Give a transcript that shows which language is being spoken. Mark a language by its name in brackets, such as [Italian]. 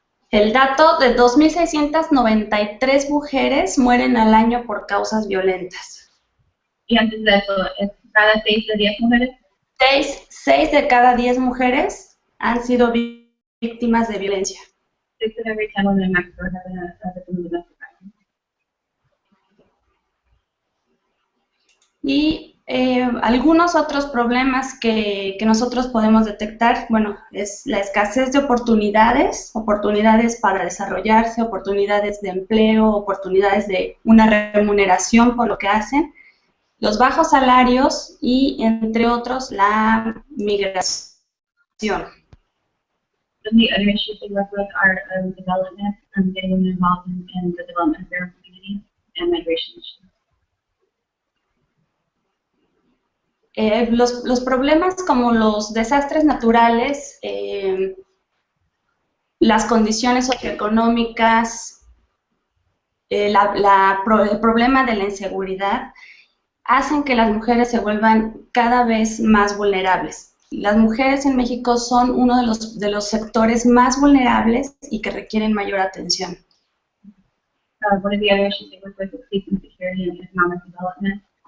[Spanish] El dato de 2.693 mujeres mueren al año por causas violentas. Y antes de eso, ¿es cada 6 de 10 mujeres? 6 de cada 10 mujeres han sido víctimas de violencia. [English] 6 in every 10 women in Mexico have been a victim of domestic violence. [Spanish] Y algunos otros problemas que nosotros podemos detectar, bueno, es la escasez de oportunidades para desarrollarse, oportunidades de empleo, oportunidades de una remuneración por lo que hacen, los bajos salarios y, entre otros, la migración. [English] The other issues they work with are development and getting women involved in the development of their communities and migration issues. [Spanish] Los problemas como los desastres naturales, las condiciones socioeconómicas, el problema de la inseguridad, hacen que las mujeres se vuelvan cada vez más vulnerables. Las mujeres en México son uno de los sectores más vulnerables y que requieren mayor atención. [English] One of the other issues they work with is peace and security and economic development.